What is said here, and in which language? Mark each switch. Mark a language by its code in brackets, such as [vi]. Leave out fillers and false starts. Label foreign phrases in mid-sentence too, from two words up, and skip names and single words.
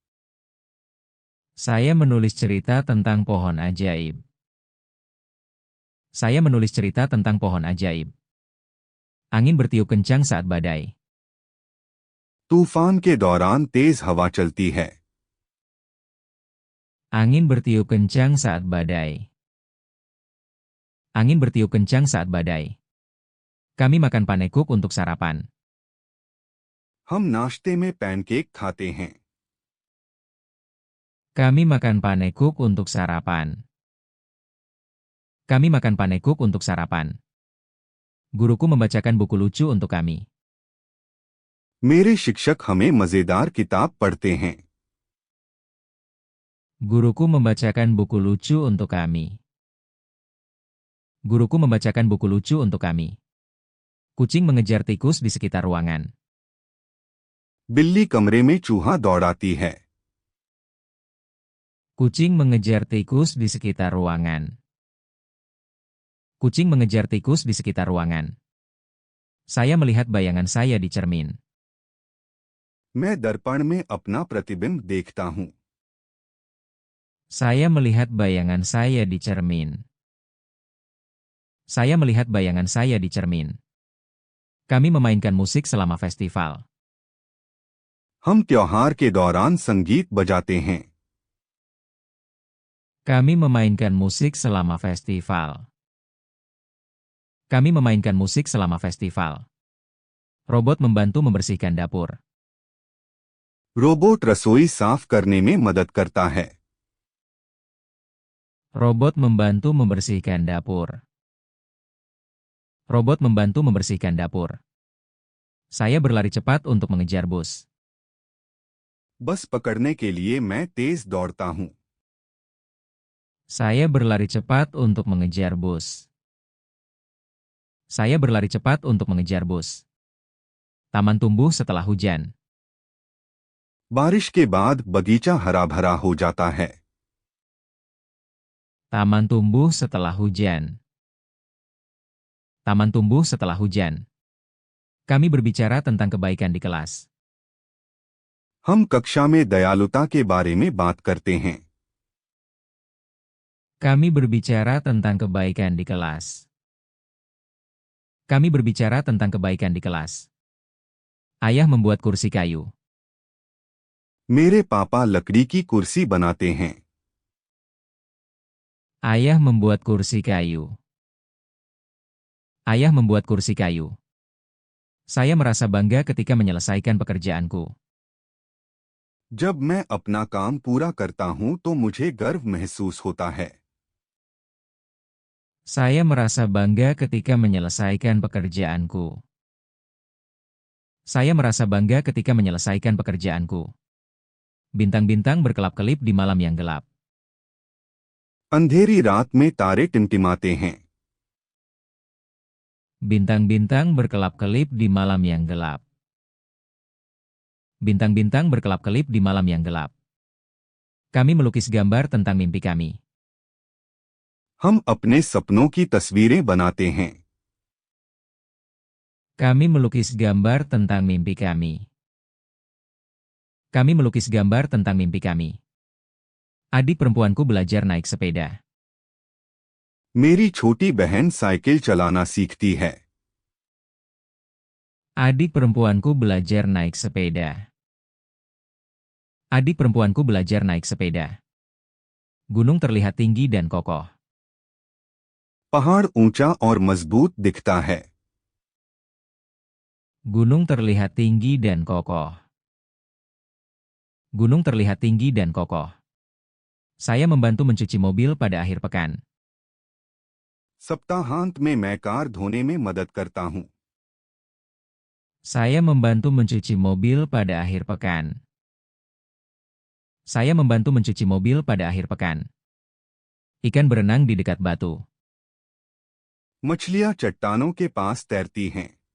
[id] Saya menulis cerita tentang pohon ajaib. Saya menulis cerita tentang pohon ajaib. Angin bertiup kencang saat badai. [hi] तूफान के दौरान तेज हवा चलती है। [id] Angin bertiup kencang saat badai. Angin bertiup kencang saat badai. Kami makan panekuk untuk sarapan. [hi] हम नाश्ते में पैनकेक खाते हैं। [id] Kami makan panekuk untuk sarapan. Kami makan panekuk untuk sarapan. Guruku membacakan buku lucu untuk kami. [hi] मेरे शिक्षक हमें मजेदार किताब पढ़ते हैं। [id] Guruku membacakan buku lucu untuk kami. Guruku membacakan buku lucu untuk kami. Kucing mengejar tikus di sekitar ruangan. [hi] बिल्ली कमरे में चूहा दौड़ाती है। [id] Kucing mengejar tikus di sekitar ruangan. Kucing mengejar tikus di sekitar ruangan. Saya melihat bayangan saya di cermin. [hi] मैं दर्पण में अपना प्रतिबिंब देखता हूँ। [id] Saya melihat bayangan saya di cermin. Saya melihat bayangan saya di cermin. Kami memainkan musik selama festival. [hi] हम त्योहार के दौरान संगीत बजाते हैं। [id] Kami memainkan musik selama festival. Kami memainkan musik selama festival. Robot membantu membersihkan dapur. [hi] रोबोट रसोई साफ करने में मदद करता है। [id] Robot membantu membersihkan dapur. Robot membantu membersihkan dapur. Saya berlari cepat untuk mengejar bus. [hi] बस पकड़ने के लिए मैं तेज दौड़ता हूँ। [id] Saya berlari cepat untuk mengejar bus. Saya berlari cepat untuk mengejar bus. Taman tumbuh setelah hujan. [hi] बारिश के बाद बगीचा हरा भरा हो जाता है। [id] Taman tumbuh setelah hujan. Taman tumbuh setelah hujan. Kami berbicara tentang kebaikan di kelas. [hi] हम कक्षा में दयालुता के बारे में बात करते हैं। [id] Kami berbicara tentang kebaikan di kelas. Kami berbicara tentang kebaikan di kelas. Ayah membuat kursi kayu. [hi] मेरे पापा लकड़ी की कुर्सी बनाते हैं। [id] Ayah membuat kursi kayu. Ayah membuat kursi kayu. Saya merasa bangga ketika menyelesaikan pekerjaanku. [hi] जब मैं अपना काम पूरा करता हूं तो मुझे गर्व महसूस होता है। [id] Saya merasa bangga ketika menyelesaikan pekerjaanku. Saya merasa bangga ketika menyelesaikan pekerjaanku. Bintang-bintang berkelap-kelip di malam yang gelap. [hi] अंधेरी रात में तारे टिमटिमाते हैं. [id] Bintang-bintang berkelap-kelip di malam yang gelap. Bintang-bintang berkelap-kelip di malam yang gelap. Kami melukis gambar tentang mimpi kami. [hi] हम अपने सपनों की तस्वीरें बनाते हैं. [id] Kami melukis gambar tentang mimpi kami. Kami melukis gambar tentang mimpi kami. Adik perempuanku belajar naik sepeda. [hi] मेरी छोटी बहन साइकिल चलाना सीखती है. [id] Adik perempuanku belajar naik sepeda. Adik perempuanku belajar naik sepeda. Gunung terlihat tinggi dan kokoh. [hi] पहाड़ ऊंचा और मजबूत दिखता है. [id] Gunung terlihat tinggi dan kokoh. Gunung terlihat tinggi dan kokoh. Saya membantu mencuci mobil pada akhir pekan. [hi] सप्ताहांत में मैं कार धोने में मदद करता हूं. [id] Saya membantu mencuci mobil pada akhir pekan. Saya membantu mencuci mobil pada akhir pekan. Ikan berenang di dekat batu. [hi] मछलियां चट्टानों के पास तैरती हैं.